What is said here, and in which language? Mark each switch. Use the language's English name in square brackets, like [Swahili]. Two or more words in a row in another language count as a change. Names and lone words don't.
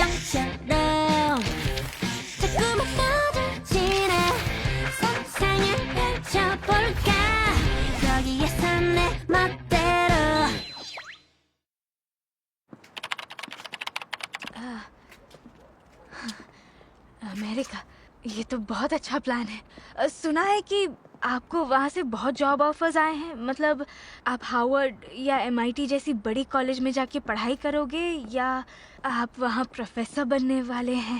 [Korean] 것처럼 자꾸만 떠들지네 세상을 펼쳐볼까 여기에서 내 멋대로 [Hindi] अमेरिका, ये तो बहुत अच्छा प्लान है। सुना है कि आपको वहाँ से बहुत [English] job offers [Hindi] आए हैं। मतलब आप हार्वर्ड या एमआईटी जैसी बड़ी कॉलेज में जाके पढ़ाई करोगे या आप वहाँ प्रोफेसर बनने वाले हैं?